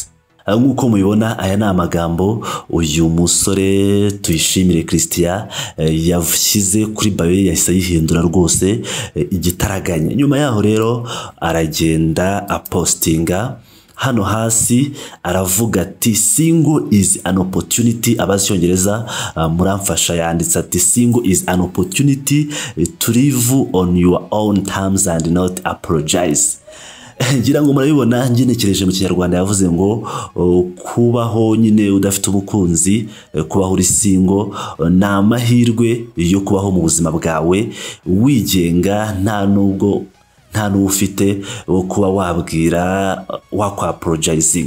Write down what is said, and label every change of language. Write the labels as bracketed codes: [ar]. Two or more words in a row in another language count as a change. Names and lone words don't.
[rw] Nkuko mubibona aya ni amagambo uyu musore Tuyishimire Christian yashyize kuri bio yahise yihindura rwose igitaraganya. Nyuma yaho rero aragenda apostinga hano hasi aravuga ati [en] single is an opportunity. [rw] Abacyongereza muramfasha yanditse ati [en] single is an opportunity to live on your own terms and not apologize. [rw] Ngira ngo murabibona ngenekereje mu Kinyarwanda yavuze ngo kubaho nyine udafite umukunzi, kubaho uri single na amahirwe yo kubaho mu buzima bwawe wigenga nta n'ufite wo kuba wabwira wakwa apologizinga.